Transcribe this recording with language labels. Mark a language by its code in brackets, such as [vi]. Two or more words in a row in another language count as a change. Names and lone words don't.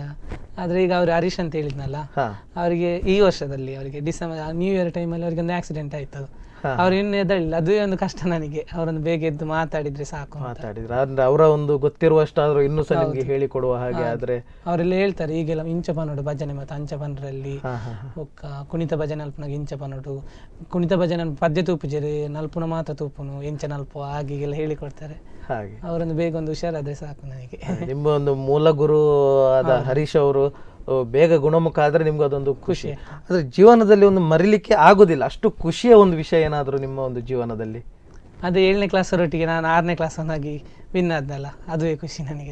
[kn] ಆದ್ರೆ ಈಗ ಅವ್ರು ಹರೀಶ್ ಅಂತ ಹೇಳಿದ್ನಲ್ಲ, ಅವರಿಗೆ ಈ ವರ್ಷದಲ್ಲಿ ಅವರಿಗೆ [en] December New Year [kn] ಟೈಮಲ್ಲಿ ಅವರಿಗೆ ಒಂದು ಆಕ್ಸಿಡೆಂಟ್ ಆಯ್ತು. ಅವ್ರು ಇನ್ನು ಎದಳಿಲ್ಲ, ಅದೇ ಒಂದು ಕಷ್ಟ ನನಗೆ. ಅವರನ್ನು ಬೇಗ ಎದ್ದು ಮಾತಾಡಿದ್ರೆ ಸಾಕು. ಮಾತಾಡಿದ್ರೆ ಅಂದ್ರೆ ಅವರ ಒಂದು ಗೊತ್ತಿರುವಷ್ಟಾದ್ರೂ ಇನ್ನೂ ಸಹ ನಿಮ್ಗೆ ಹೇಳಿಕೊಡುವ ಹಾಗೆ ಆದ್ರೆ ಅವರೆಲ್ಲ ಹೇಳ್ತಾರೆ. [tcy] ಈಗೆಲ್ಲ ಇಂಚ ಪನ್ನೋಡು ಭಜನೆ ಮತ್ತು ಅಂಚ ಪನ್ನರಲ್ಲಿ ಕುಣಿತ ಭಜನೆ ಅಲ್ಪನಾಗ ಇಂಚ ಪನ್ನೋಡು, ಕುಣಿತ ಭಜನೆ ಪದ್ಯ ತೂಪುಜರಿ ನಲ್ಪುನ ಮಾತ್ರ ತೂಪುನು ಎಂಚ ನಲ್ಪು [kn] ಹಾಗೆಲ್ಲ ಹೇಳಿಕೊಡ್ತಾರೆ. ಹಾಗೆ ಅವರನ್ನು ಬೇಗ ಒಂದು ಹುಷಾರಾದ್ರೆ ಸಾಕು ನನಗೆ. ನಿಮ್ಮ ಒಂದು ಮೂಲ ಗುರು ಆದ ಹರೀಶ್ ಅವರು ಬೇಗ ಗುಣಮುಖ ಆದ್ರೆ ನಿಮ್ಗೆ ಅದೊಂದು ಖುಷಿ. ಆದ್ರೆ ಜೀವನದಲ್ಲಿ ಒಂದು ಮರಿಲಿಕ್ಕೆ ಆಗುದಿಲ್ಲ ಅಷ್ಟು ಖುಷಿಯ ಒಂದು ವಿಷಯ ಏನಾದ್ರು ನಿಮ್ಮ ಒಂದು ಜೀವನದಲ್ಲಿ? ಅದೇ 7ನೇ ಕ್ಲಾಸ್ ಒಟ್ಟಿಗೆ ನಾನು 6ನೇ ಕ್ಲಾಸ್ ಆಗಿ ವಿನ್ ಆದ್ನಲ್ಲ, ಅದುವೇ ಖುಷಿ ನನಗೆ.